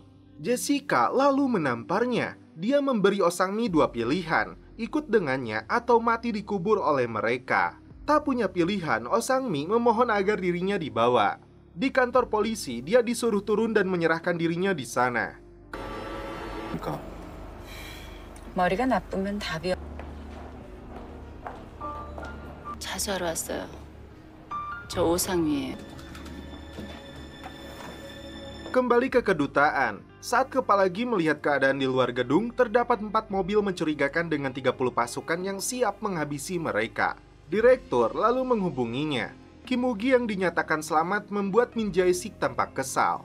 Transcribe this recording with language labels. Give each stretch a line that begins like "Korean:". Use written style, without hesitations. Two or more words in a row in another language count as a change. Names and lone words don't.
Indonesian: Jessica lalu menamparnya. Dia memberi Oh Sang-mi dua pilihan, ikut dengannya atau mati dikubur oleh mereka. Tak punya pilihan, Oh Sang-mi memohon agar dirinya dibawa. Di kantor polisi, dia disuruh turun dan menyerahkan dirinya di sana.
Korean: 머리가 나쁘면 답이 자수하러 왔어요. 저 오상미예요.
Indonesian: Kembali ke kedutaan. Saat kepala Gi melihat keadaan di luar gedung, terdapat 4 mobil mencurigakan dengan 30 pasukan yang siap menghabisi mereka. Direktur lalu menghubunginya. Kim Woo-gi yang dinyatakan selamat membuat Min Jae-sik tampak kesal.